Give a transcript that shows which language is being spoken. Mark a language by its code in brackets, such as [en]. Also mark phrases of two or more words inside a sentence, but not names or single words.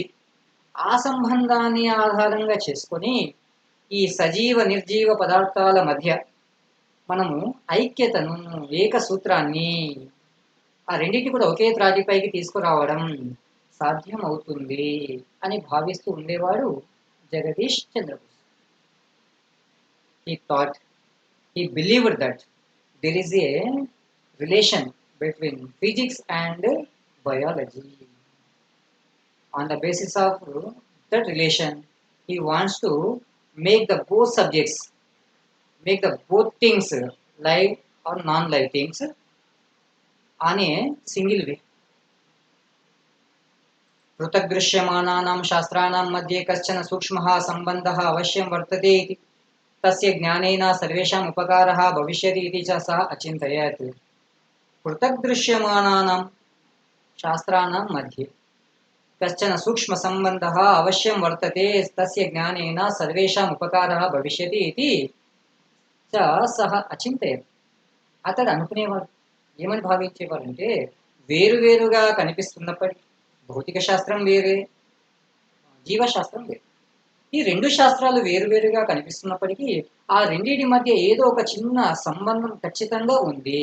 [te] ఆ సంబంధాన్ని ఆధారంగా చేసుకొని ఈ సజీవ నిర్జీవ పదార్థాల మధ్య మనము ఐక్యతను, ఏక సూత్రాన్ని, ఆ రెండింటి కూడా ఒకే త్రాటిపైకి తీసుకురావడం సాధ్యం అవుతుంది అని భావిస్తూ ఉండేవాడు జగదీష్ చంద్రబోస్. [en] He thought, he believed that there is a relation between physics and biology. On the basis of that relation, he wants to make the both subjects, make the both things, live or non-live things, on a single way. [sa] पृथग्दृश्यमानानां शास्त्राणां मध्ये कश्चन सूक्ष्मः सम्बन्धः अवश्यं वर्तते इति तस्य ज्ञानेन सर्वेषाम् उपकारः भविष्यति इति च सः अचिन्तयत्. पृथग्दृश्यमानानां शास्त्राणां मध्ये कश्चन सूक्ष्मसम्बन्धः अवश्यं वर्तते, तस्य ज्ञानेन सर्वेषाम् उपकारः भविष्यति इति च सः అచింతయత్. [te] అతడు అనుకునేవాడు, ఏమని భావించేవాడంటే వేరువేరుగా కనిపిస్తున్నప్పటికీ భౌతిక శాస్త్రం వేరే, జీవశాస్త్రం వేరే. ఈ రెండు శాస్త్రాలు వేరువేరుగా కనిపిస్తున్నప్పటికీ ఆ రెండింటి మధ్య ఏదో ఒక చిన్న సంబంధం ఖచ్చితంగా ఉంది.